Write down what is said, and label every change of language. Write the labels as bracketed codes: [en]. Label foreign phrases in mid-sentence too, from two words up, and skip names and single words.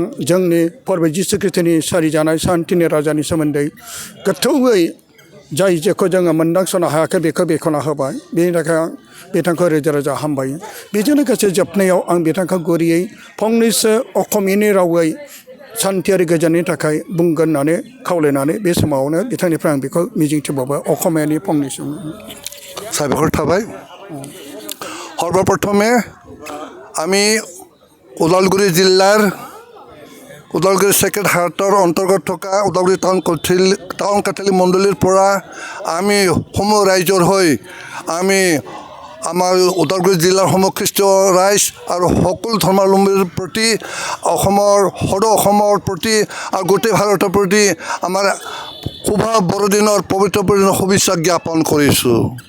[brx] जोंनि प्रभु जिसु ख्रिस्ट'नि सारिजानाय शान्तिनि राजानि सोमोन्दै गोथौयै जाय जेखौ जोङो मोनदांसनो हायाखै बेखौ बेखेवना होबाय बेनि थाखाय आं बिथांखौ रोजा रोजा हामबायो बेजों लोगोसे जोबनायाव आं बिथांखौ गुरैयै फंनैसो असमियानि रावै शान्तियारि गोजोननि थाखाय बुंगोन होननानै खावलायनानै बे समावनो बिथांनिफ्राय आं बेखौ मिजिंथिबावबाय असमियानि फंनैसो साबायखर थाबाय [as] সর্বপ্রথমে আমি ওদালগুৰি জিলাৰ ওদালগুৰি সেক্ৰেট হাৰ্টৰ অন্তৰ্গত থকা ওদালগুৰি টাউন कैथलिक মণ্ডলীৰ পৰা আমি সমূহ ৰাইজৰ হৈ আমি আমাৰ ওদালগুৰি জিলাৰ সমূহ খ্ৰীষ্টীয় ৰাইজ আৰু সকলো ধৰ্মাৱলম্বীৰ প্ৰতি অসমৰ সদৌ অসমৰ প্ৰতি আৰু গোটেই ভাৰতৰ প্ৰতি আমাৰ শুভ বৰদিনৰ পবিত্ৰ বৰদিনৰ শুভেচ্ছা জ্ঞাপন কৰিছোঁ